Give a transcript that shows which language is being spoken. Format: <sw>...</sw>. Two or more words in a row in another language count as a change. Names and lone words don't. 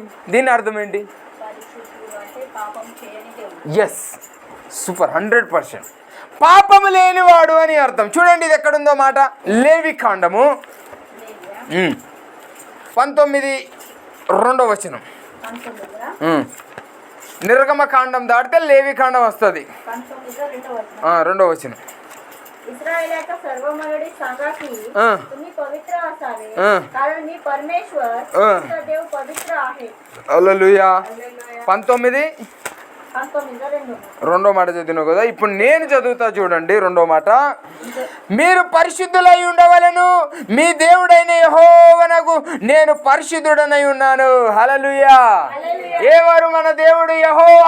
<te>దీని అర్థం ఏంటి?</te> <en>yes, super,</en> <te>100%. పాపము లేనివాడు అని అర్థం. చూడండి ఇది ఎక్కడుందో మాట. లేవికాండము 19:2 నిర్గమకాండం దాటితే లేవికాండం వస్తుంది. 2</te> <mr>इस्राएल सर्व मंडळी सांगा की तुम्ही पवित्र असावे कारण मी परमेश्वर तुमचा देव पवित्र आहे.</mr> <te>హల్లెలూయా. 19 19:2. రెండో మాట చదివినావు కదా, ఇప్పుడు నేను చదువుతా చూడండి. రెండో మాట, మీరు పరిశుద్ధులై ఉండవలెను, మీ దేవుడైన యెహోవానగు నేను పరిశుద్ధుడనై ఉన్నాను. హల్లెలూయా. ఎవరు మన దేవుడు? యెహోవా.</te>